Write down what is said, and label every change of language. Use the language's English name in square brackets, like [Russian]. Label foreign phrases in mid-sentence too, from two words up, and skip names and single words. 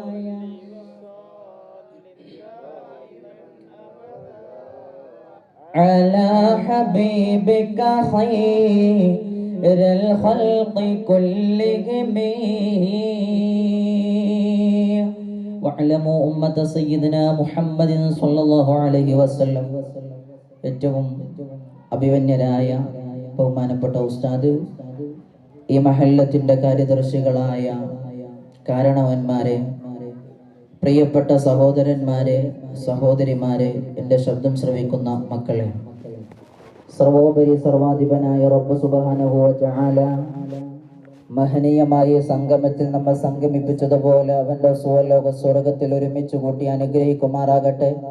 [Arabic] على حبيبك خير الخلق كلهم واعلموا أمة سيدنا محمد صلى الله عليه وسلم. [Malayalam] ഏറ്റവും അഭിമന്യരായ ബഹുമാനപ്പെട്ട ഉസ്താദ്, ഈ മഹല്ലത്തിന്റെ കാര്യദർശികളായ കാരണവന്മാരെ, പ്രിയപ്പെട്ട സഹോദരന്മാരെ, സഹോദരിമാരെ, എൻ്റെ ശബ്ദം ശ്രവിക്കുന്ന മക്കളെ, സർവോപരി സർവാധിപനായ റബ്ബ് [Arabic] سبحانه وتعالى [Malayalam] മഹനീയമായ സംഗമത്തിൽ നമ്മെ സംഗമിപ്പിച്ചതുപോലെ അവന്റെ സുവർലോക സ്വർഗത്തിൽ ഒരുമിച്ച് കൂട്ടി അനുഗ്രഹിക്കുമാറാകട്ടെ.